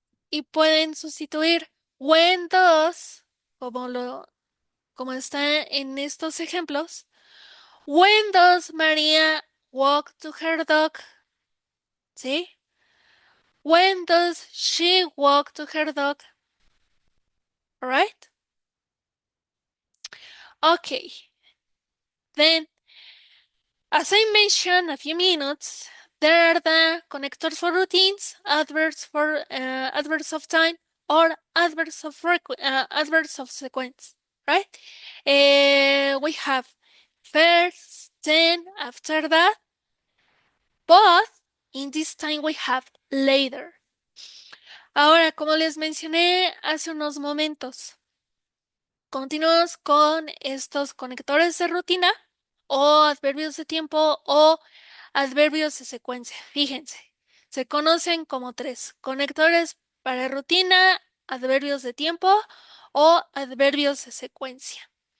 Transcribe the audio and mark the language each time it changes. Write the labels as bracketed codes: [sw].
[es] Y pueden sustituir [en] when does, [es] como está en estos ejemplos, [en] when does María walk to her dog? [es] ¿Sí? [en] When does she walk to her dog? Alright? Okay. Then, as I mentioned a few minutes, there are the connectors for routines, adverbs of time, or adverbs of sequence, right? We have first, then, after that, but in this time we have later. [es] Ahora, como les mencioné hace unos momentos, continuamos con estos conectores de rutina o adverbios de tiempo o adverbios de secuencia. Fíjense, se conocen como tres: conectores para rutina, adverbios de tiempo o adverbios de secuencia.